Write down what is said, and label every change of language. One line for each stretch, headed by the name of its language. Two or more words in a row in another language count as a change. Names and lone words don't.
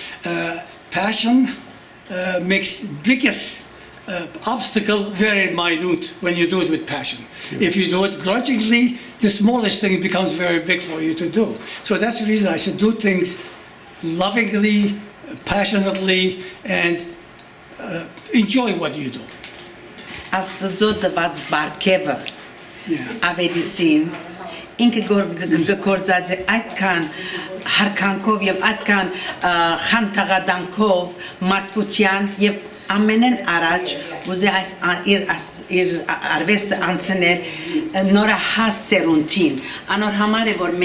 English: Passion makes biggest obstacle very minute when you do it with passion. Sure. If you do it grudgingly, the smallest thing becomes very big for you to do. So that's the reason I said do things lovingly, passionately, and enjoy what you do.
Armenian: Աստծո տված բարգևը Ավետիսին ինքը գործած է այդքան հարկանքով եւ այդքան խանդաղադանքով մարդկության եւ ամենեն առաջ ուզի այս իր արվեստը անցնել նորահաս սերունդին անոր համար է որ